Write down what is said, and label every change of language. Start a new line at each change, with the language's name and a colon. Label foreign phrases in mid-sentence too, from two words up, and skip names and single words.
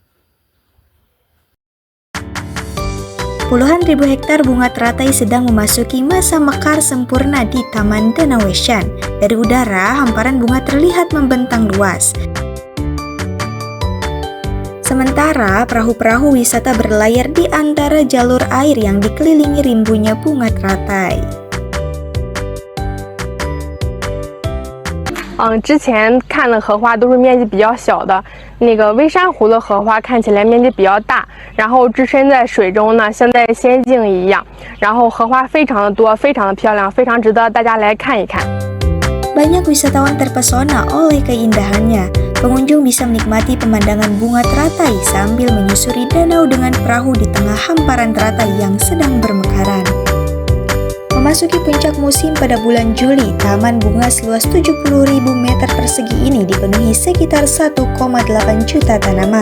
Indonesian: Puluhan ribu hektar bunga teratai sedang memasuki masa mekar sempurna di Taman Danau Weshan. Dari udara, hamparan bunga terlihat membentang luas. Sementara perahu-perahu wisata berlayar di antara jalur air yang dikelilingi rimbunya bunga teratai.
Chinese: 之前看的荷花都是面积比较小的，那个微珊瑚的荷花看起来面积比较大，然后置身在水中呢，像在仙境一样，然后荷花非常的多，非常的漂亮，非常值得大家来看一看。
Indonesian: Banyak wisatawan terpesona oleh keindahannya. Pengunjung bisa menikmati pemandangan bunga teratai sambil menyusuri danau dengan perahu di tengah hamparan teratai yang sedang bermekaran. Memasuki puncak musim pada bulan Juli, taman bunga seluas 70.000 meter persegi ini dipenuhi sekitar 1,8 juta tanaman.